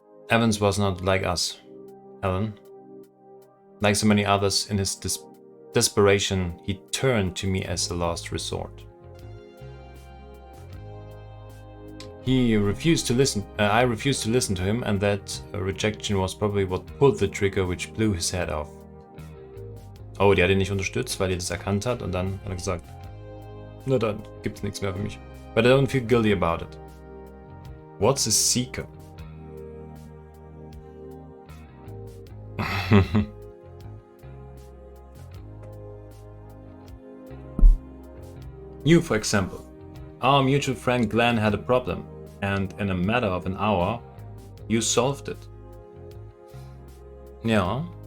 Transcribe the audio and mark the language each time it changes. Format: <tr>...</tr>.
<en>Evans was not like us, Alan. Like so many others in his desperation, he turned to me as a last resort. He refused to listen. I refused to listen to him, and that rejection was probably what pulled the trigger which blew his head off.</en> <de>Oh, die hat ihn nicht unterstützt, weil die das erkannt hat, und dann hat er gesagt, na dann gibt's nichts mehr für mich.</de> <en>But I don't feel guilty about it. What's a seeker? You, for example. Our mutual friend Glenn had a problem, and in a matter of an hour, you solved it. Yeah.</en>